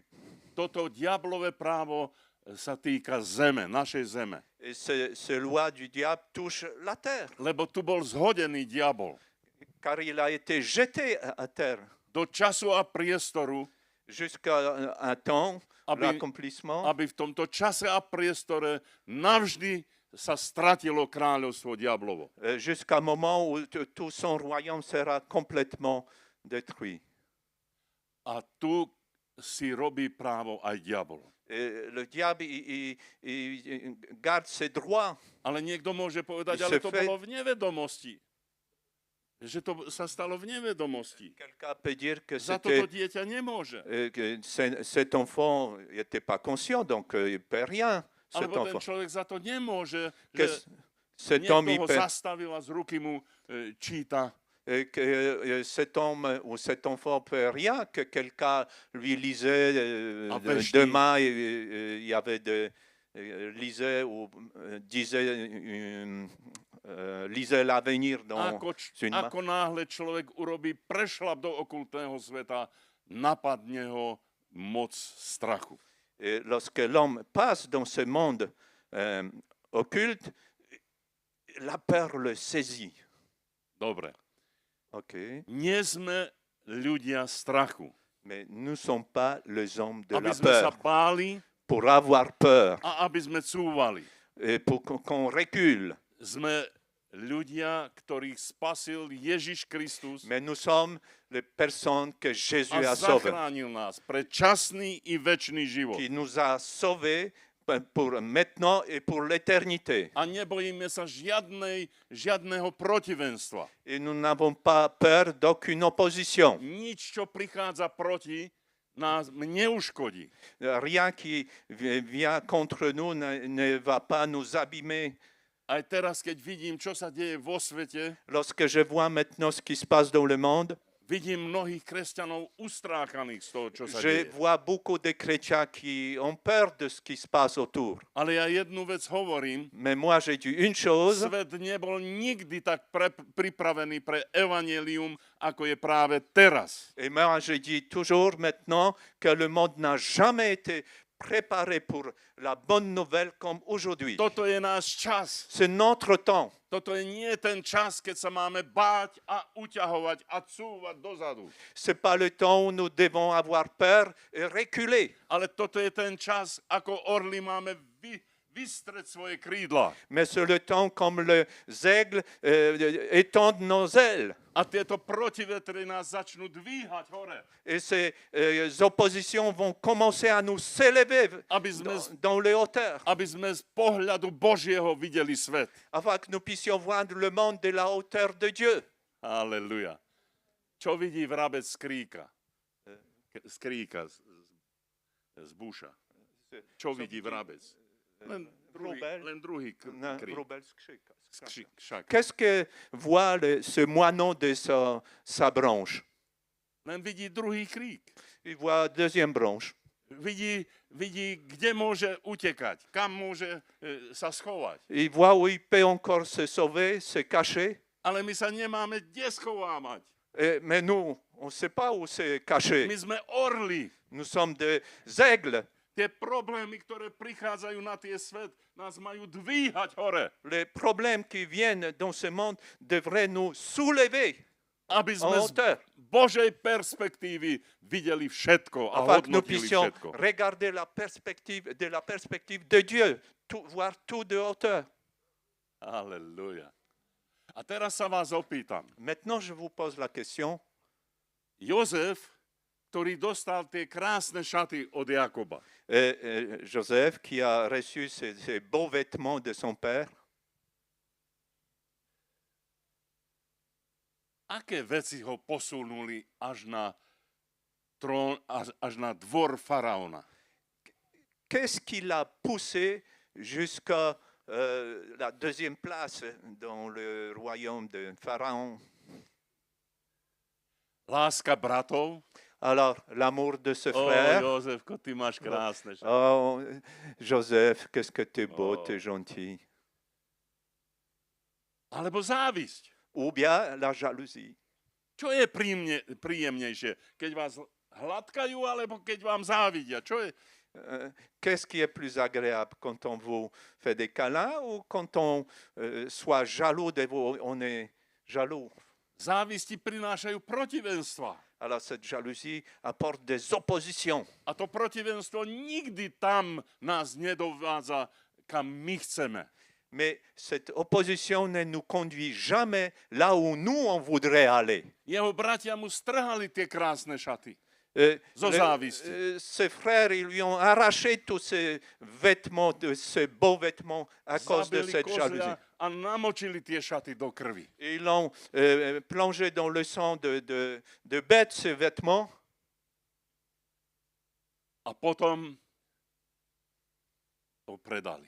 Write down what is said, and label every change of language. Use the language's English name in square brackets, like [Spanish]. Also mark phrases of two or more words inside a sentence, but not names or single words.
[Slovak] Toto diablové právo sa týka zeme, našej zeme. [French] Et ces lois du diable touchent la terre, [Slovak] Lebo tu bol zhodený diabol. [French] car il a été jeté à terre [Slovak] Do času a priestoru [French] jusqu'à un temps l'accomplissement, [Slovak] aby v tomto čase a priestore navždy sa stratilo kráľovstvo diablovo. [French] jusqu'à un moment où tout son royaume sera complètement détruit. [Slovak] A tu si robí právo aj diabol. [French] Et le diable, il garde ses droits. [Slovak] Ale niekto môže povedať, [French] Il [Slovak] ale [French] se [Slovak] to [French] fait- [Slovak] bolo v nevedomosti. Že to sa stalo v nevedomosti. [French] Quelqu'un peut dire que [Slovak] Za toto [French] c'était [Slovak] dieťa nemôže. [French] que cet enfant n'était pas conscient, donc il ne peut rien, cet [Slovak] Alebo ten [French] enfant. [Slovak] človek za to nemôže, [French] Que [Slovak] že [French] cet homme, [Slovak] niekto [French] il [Slovak] ho [French] peut, [Slovak] zastavil a z ruky mu číta. [French] que cet homme ou cet enfant peut rien, que quelqu'un lui lisait Ah, ben, demain, il y avait lisait ou disait lisait l'avenir dans une main. Ako náhle človek urobí prešlap do okultného sveta, napadne ho moc strachu. Et lorsque l'homme passe dans ce monde occulte, la peur le saisit. [Slovak] Dobre. [French] Ok. [Slovak] Nie sme ľudia strachu. [French] Mais nous ne sommes pas les hommes de [Slovak] Aby [French] la [Slovak] sme sa [French] peur. [Slovak] báli [French] Pour avoir peur [Slovak] a aby sme cúvali. [French] et pour qu'on recule. [Slovak] Sme ľudia, ktorých spasil Ježiš Kristus [French] Mais nous sommes les personnes que Jésus [Slovak] a [French] a sauvées, [Slovak] zachránil nás pre časný i večný život. [French] qui nous a sauvés pour maintenant et pour l'éternité. [Slovak] A nebojíme sa žiadneho protivenstva. [French] Et nous n'avons pas peur d'aucune opposition. [Slovak] Nič, čo prichádza proti, nás neuškodí. [French] Rien qui vient contre nous ne va pas nous abîmer. [Slovak] Aj teraz, keď vidím, čo sa deje vo svete, [French] Lorsque je vois maintenant ce qui se passe dans le monde, [Slovak] vidím mnohých kresťanov ustrákaných z toho, čo sa [French] je [Slovak] deje. [French] vois beaucoup de chrétiens qui ont peur de ce qui se passe autour. [Slovak] Ale ja jednu vec hovorím, [French] Mais moi, j'ai dit une chose, [Slovak] svet nebol nikdy tak pripravený pre evanjelium, ako je práve teraz. [French] et moi, je dis toujours maintenant que le monde n'a jamais été préparé pour la bonne nouvelle comme aujourd'hui. [Slovak] Toto je náš čas. [French] C'est notre temps. [Slovak] Toto je nie ten čas, keď sa máme báť a uťahovať a cúvať dozadu. [French] C'est pas le temps où nous devons avoir peur et reculer. [Slovak] Ale toto je ten čas, ako orly máme vystreť svoje krídla. [French] Mais c'est le temps comme les aigles étendent nos ailes. [Slovak] A tieto protivetry nás začnú dvíhať hore. [French] Et ces oppositions vont commencer à nous s'élever [Slovak] Aby sme, [French] dans les hauteurs, [Slovak] aby sme z pohľadu Božieho videli svet. [French] afin que nous puissions voir le monde de la hauteur de Dieu. [Slovak] Halleluja. Čo vidí vrabec z kríka? Z kríka, z buša. Čo vidí vrabec? Len druhý krík. [French] Qu'est-ce que voit ce moineau de sa branche? [Slovak] Len vidí druhý krík. [French] Il voit deuxième branche. [Slovak] Vidí, kde môže utekať, kam môže sa schovať. [French] Il voit où il peut encore se sauver, se cacher. [Slovak] Ale my sa nemáme kde schovávať. [French] Mais nous, on ne sait pas où se cacher. [Slovak] My sme orly. [French] Nous sommes des aigles. [Slovak] Tie problémy, ktoré prichádzajú na tie svet, nás majú dvíhať hore. [French] Les problèmes qui viennent dans ce monde devraient nous soulever [Slovak] Aby [French] en [Slovak] sme z [French] hauteur, [Slovak] Božej perspektívy videli všetko a [French] afin que nous [Slovak] hodnotili [French] puissions [Slovak] všetko. [French] regarder de la perspective de Dieu, voir tout de hauteur. [Slovak] Halleluja. A teraz sa vás opýtam. [French] Maintenant, je vous pose la question. [Slovak] Jozef, ktorý dostal tie krásne šaty od Jakoba. [French] Joseph, qui a reçu ces beaux vêtements de son père, [Slovak] aké veci ho posunuli až na trón, až na dvor faraóna? [French] qu'est-ce qui l'a poussé jusqu'à la deuxième place dans le royaume de Pharaon? [Slovak] Láska bratov? [French] Alors, l'amour de ce frère. [Slovak] Jozefko, ty máš krásne šaty. [French] Oh, Joseph, qu'est-ce que tu es beau, Oh. tu es gentil. [Slovak] Alebo závisť. [French] Ou bien la jalousie. [Slovak] Čo je príjemnejšie? Keď vás hladkajú, alebo keď vám závidia? Čo je? [French] Qu'est-ce qui est plus agréable quand on vous fait des câlins ou quand on soit jaloux de vous, on est jaloux? [Slovak] Závisti prinášajú protivenstva. [French] Alors cette jalousie apporte des oppositions. [Slovak] A to protivenstvo nikdy tam nás nedovádza, kam my chceme. [French] Mais cette opposition ne nous conduit jamais là où nous, on voudrait aller. [Slovak] Jeho bratia mu strhali tie krásne šaty. Zo [French] Le- [Slovak] závisti. [French] Ses frères, ils lui ont arraché tous ces vêtements, ces beaux vêtements à cause de [Slovak] Zabili [French] cette jalousie. [Slovak] kozľa a namočili tie šaty do krvi. [French] Et ils l'ont plongé dans le sang de bêtes, ces vêtements. [Slovak] A potom to predali.